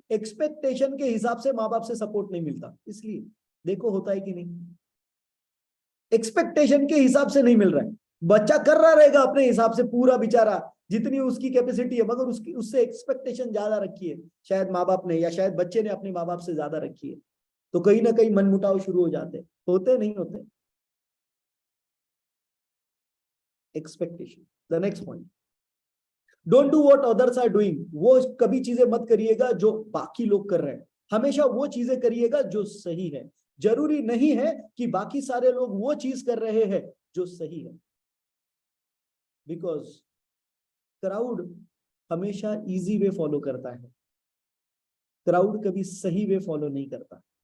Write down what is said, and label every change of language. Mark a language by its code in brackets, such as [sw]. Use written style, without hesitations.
[hi] Expectation के हिसाब से माँ बाप से सपोर्ट नहीं मिलता, इसलिए। देखो होता है कि नहीं, एक्सपेक्टेशन के हिसाब से नहीं मिल रहा है। बच्चा कर रहा रहेगा अपने हिसाब से पूरा बेचारा, जितनी उसकी कैपेसिटी है, मगर उसकी उससे एक्सपेक्टेशन ज्यादा रखी है शायद माँ बाप ने, या शायद बच्चे ने अपने माँ बाप से ज्यादा रखी है। तो कहीं ना कहीं मनमुटाव शुरू हो जाते, होते नहीं होते? Expectation. [en] The next point, don't do what others are doing. [hi] वो कभी चीजें मत करिएगा जो बाकी लोग कर रहे हैं, हमेशा वो चीजें करिएगा जो सही है। जरूरी नहीं है कि बाकी सारे लोग वो चीज कर रहे हैं जो सही है, बिकॉज क्राउड हमेशा इजी वे फॉलो करता है, क्राउड कभी सही वे फॉलो नहीं करता।